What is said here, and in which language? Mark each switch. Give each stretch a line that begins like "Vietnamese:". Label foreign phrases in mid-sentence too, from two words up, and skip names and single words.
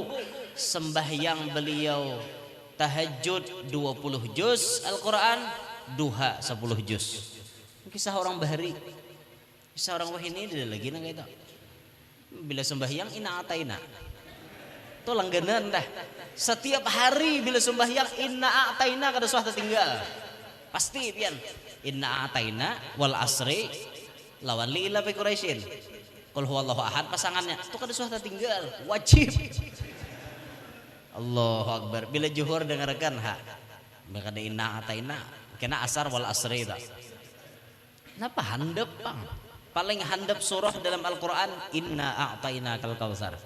Indonesian: Sembahyang beliau tahajud 20 juz Al-Quran, duha 10 juz.
Banjar: Kisah orang bahari, kisah orang wahini dia lagi nang itu. Bila sembahyang
Arabic: إنا أعطينا,
Banjar: itu langganan dah. Setiap hari bila sembahyang
Arabic: إنا أعطينا
Banjar: kada suah tertinggal. Pasti pian.
Arabic: إنا أعطينا والعصر lawan لإيلاف قريش. قل هو الله أحد
Banjar: pasangannya itu kada suah tertinggal, wajib.
Arabic: الله أكبر.
Banjar: Bila zuhur dengarkan ha. Maka ada
Arabic: إنا أعطينا
Banjar: kena asar
Arabic: والعصر
Banjar: dah. Napa handap bang? Paling handap surah dalam Al-Quran
Arabic: إنا أعطيناك الكوثر.